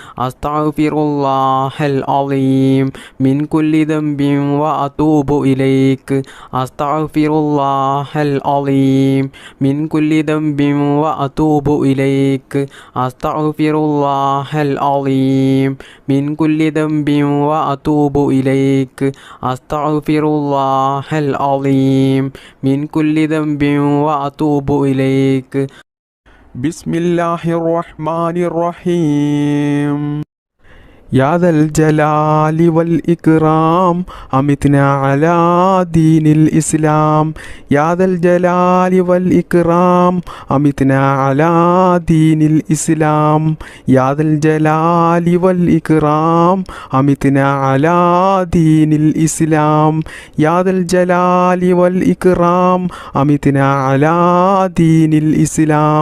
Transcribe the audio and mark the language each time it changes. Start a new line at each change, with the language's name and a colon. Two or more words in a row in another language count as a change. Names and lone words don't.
Arabic: أستغفر الله العظيم من كل ذنب وأتوب إليك أستغفر الله العظيم من كل ذنب وأتوب إليك أستغفر الله العظيم من كل ذنب وأتوب إليك أستغفر الله العظيم من كل ذنب وأتوب إليك بسم الله الرحمن الرحيم يا ذا الجلال والإكرام أمتنا على دين الإسلام يا ذا الجلال والإكرام أمتنا على دين الإسلام يا ذا الجلال والإكرام أمتنا على دين الإسلام يا ذا الجلال والإكرام أمتنا على دين الإسلام